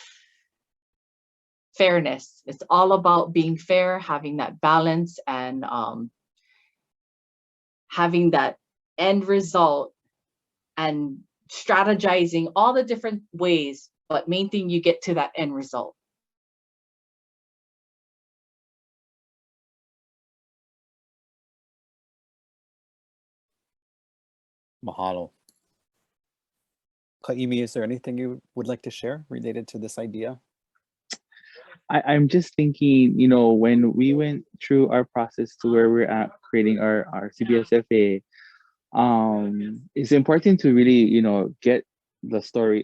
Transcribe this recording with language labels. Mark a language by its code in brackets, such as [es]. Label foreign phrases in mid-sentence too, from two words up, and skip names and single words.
[en] Fairness. It's all about being fair, having that balance, and having that end result, and strategizing all the different ways, but main thing, you get to that end result. Mahalo. Kaʻimi, is there anything you would like to share related to this idea? I'm just thinking, you know, when we went through our process to where we're at creating our CBSFA, it's important to really, you know, get the story.